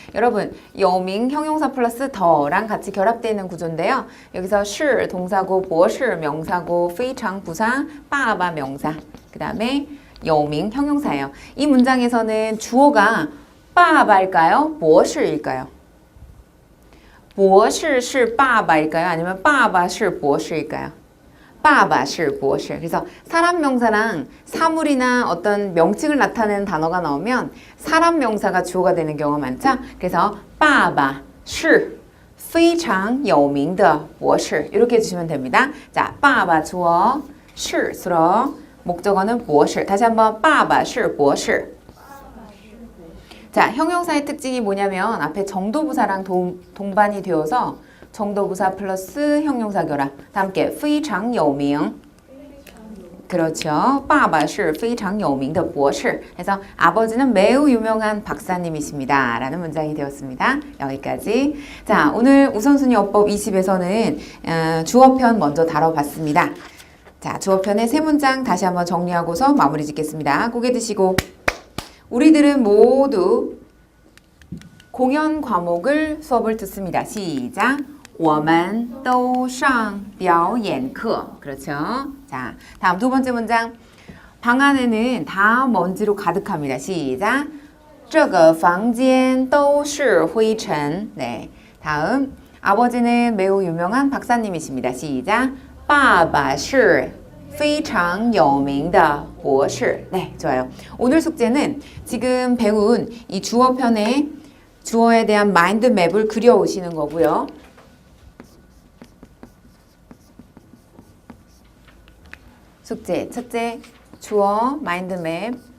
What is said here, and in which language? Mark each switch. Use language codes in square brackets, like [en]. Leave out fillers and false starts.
[ko] 여러분, 여밍 형용사 플러스 더랑 같이 결합되어 있는 구조인데요. 여기서 是 동사고, 博士 명사고, 非常 부사, 爸爸 명사. 그 다음에 여밍 형용사예요. 이 문장에서는 주어가 爸爸일까요? 博士일까요? 博士是爸爸일까요? 아니면 爸爸是博士일까요? [zh] 爸爸是博士. [ko] 그래서 사람 명사랑 사물이나 어떤 명칭을 나타내는 단어가 나오면 사람 명사가 주어가 되는 경우가 많죠. [zh] 그래서 爸爸是非常有名的博士. [ko] 이렇게 해주시면 됩니다. 자, 爸爸 주어, 是 수로, 목적어는 博士. 다시 한번 [zh] 爸爸是博士. [ko] 자, 형용사의 특징이 뭐냐면 앞에 정도부사랑 동반이 되어서 정도부사 플러스 형용사 결합. 다 함께 [zh] 非常有名. [ko] 그렇죠. [zh] 爸爸是非常有名的博士. [ko] 그래서 아버지는 매우 유명한 박사님이십니다. 라는 문장이 되었습니다. 여기까지. 자, 오늘 우선순위 어법 20에서는 주어편 먼저 다뤄봤습니다. 자, 주어편의 세 문장 다시 한번 정리하고서 마무리 짓겠습니다. 고개 드시고. 우리들은 모두 공연 과목을 수업을 듣습니다. [zh] 시작. 我们都上表演课.그렇죠. [ko] 자, 다음 두 번째 문장. 방 안에는 다 먼지로 가득합니다. [zh] 시작. 这个房间都是灰尘. [ko] 네. 다음. 아버지는 매우 유명한 박사님이십니다. 시작. [zh] 爸爸是非常有名的博士. [ko] 네, 좋아요. 오늘 숙제는 지금 배운 이 주어편의 주어에 대한 마인드 맵을 그려오시는 거고요. 숙제 첫째, 주어 마인드 맵.